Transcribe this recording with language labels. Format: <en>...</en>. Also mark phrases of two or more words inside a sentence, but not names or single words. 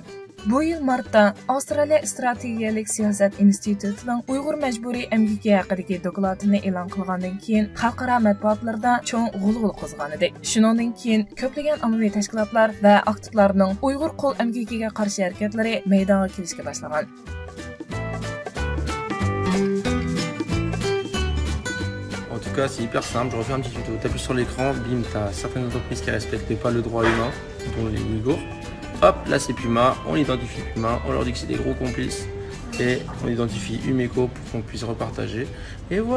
<ug>Bu yil martda Avstraliya strategiyalik siyosat institutining Uyg'ur majburiy emgaki haqidagi dokladini e'lon qilgandan keyin xalqaro matbuotlarda cho'ng g'ulg'ul qo'zg'agan edi. Shuningdan keyin ko'plagan ommaviy tashkilotlar va aktivlarning Uyg'ur qo'l emgakiga qarshi harakatlari maydonga kelishga boshlagan.</ug> <fr>En tout cas, c'est hyper simple. Je refais un petit tuto. Tu appuies sur l'écran, bim, tu as certaines entreprises qui ne respectent pas le droit humain, dont les Ouïghours. Hop, là c'est Puma, on identifie Puma, on leur dit que c'est des gros complices et on identifie Umeco pour qu'on puisse repartager.</fr>